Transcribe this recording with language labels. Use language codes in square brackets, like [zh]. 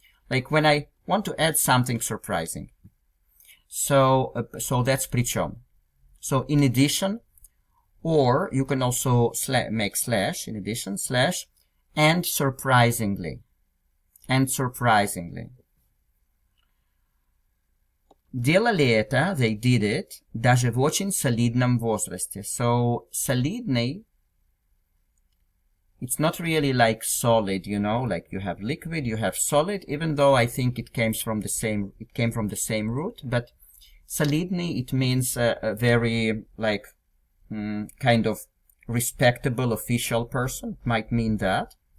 [en] Like when I want to add something surprising. So that's причем. So in addition, or you can also make slash, in addition, slash, and surprisingly. And surprisingly. [ru] Делали это, [en] they did it, [ru] даже в очень солидном возрасте. [en] So, солидный, it's not really like solid, you know, like you have liquid, you have solid, even though I think it came from the same root, but солидный, it means a very, like, kind of respectable official person, it might mean that.